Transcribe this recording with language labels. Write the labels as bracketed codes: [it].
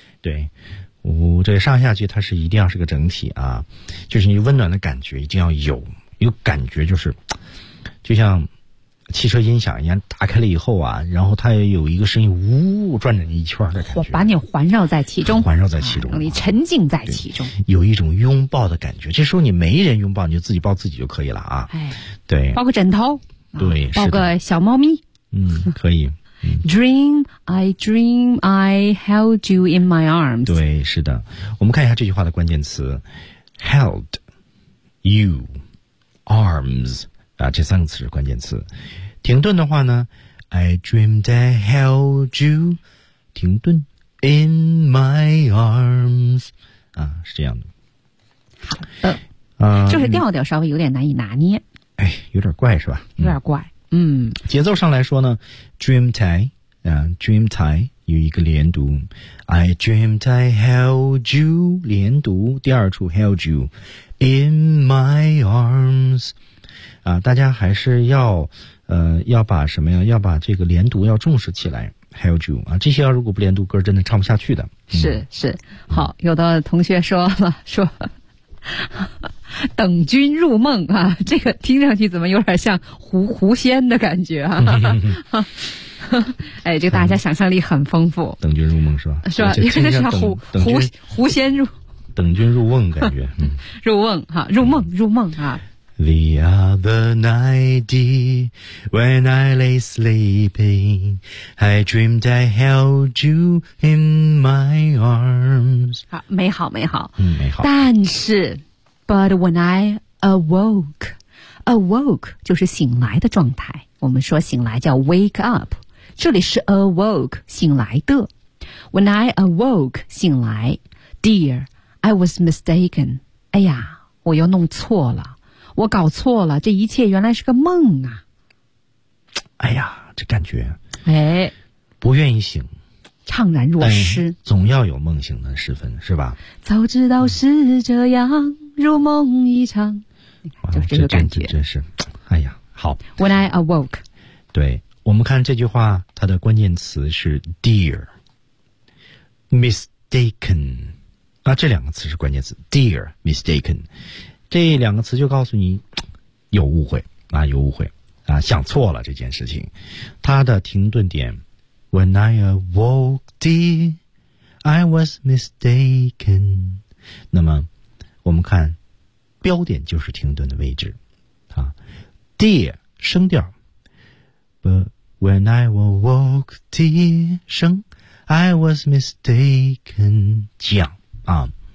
[zh] 对，这上下句它是一定要是个整体啊，就是你温暖的感觉一定要有，有感觉就是，就像汽车音响一样，打开了以后啊，然后它也有一个声音，呜，转着你一圈的感觉，我把你环绕在其中，环绕在其中、啊，让你沉浸在其中，有一种拥抱的感觉。这时候你没人拥抱，你就自己抱自己就可以了啊。哎，对，抱个枕头，对，啊、抱个小猫咪，嗯，可以。 [en] Dream, I dream, I held you in my arms. [zh] 对，是的。我们看一下这句话的关键词 ， [en] held, you, arms [zh] 啊，这三个词是关键词。停顿的话呢 [en] ，I dreamed I held you. [zh] 停顿 [en] in my arms [zh] 啊，是这样的。好的，就是调调稍微有点难以拿捏。哎，有点怪是吧？有点怪。嗯，节奏上来说呢 ， [en] dreamed I， [zh] 啊 ，dreamed I 有一个连读 ， [en] I dreamed I held you， [zh] 连读，第二处 [en] held you in my arms， [zh] 啊，大家还是要把什么呀？要把这个连读要重视起来 ， [en] held you [zh] 啊，这些要如果不连读，歌真的唱不下去的。嗯、是是，好，有的同学说了说。等君入梦啊，这个听上去怎么有点像狐仙的感觉啊？哎，这个大家想象力很丰富。等君入梦是吧？是吧？有点像狐仙入。等君入梦感觉，嗯、入梦哈、啊，入梦入梦啊。 [en] The other night, when I lay sleeping, I dreamed I held you in my arms. [zh] 好，美好，美好，嗯，美好。但是 ， [en] but when I awoke [zh] 就是醒来的状态。我们说醒来叫 wake up， 这里是 awoke 醒来的。 [en] When I awoke [zh] 醒来 [en] ，dear, I was mistaken. [zh] 哎呀，我又弄错了。我搞错了，这一切原来是个梦啊！哎呀，这感觉，哎，不愿意醒，怅然若失，总要有梦醒的时分，是吧？早知道是这样，嗯、如梦一场，就是这个感觉，真是，哎呀，好。 [en] When I awoke， [zh] 对，我们看这句话，它的关键词是 dear， mistaken， 啊，这两个词是关键词 ，dear， mistaken。这两个词就告诉你有误会啊，有误会啊，想错了这件事情。它的停顿点 [en] ，When I awoke, dear, I was mistaken。 [zh] 那么我们看标点就是停顿的位置啊 ，dear 升调 ， [en] But when I awoke, dear [zh] 升 ， [en] I was mistaken [zh] 降啊。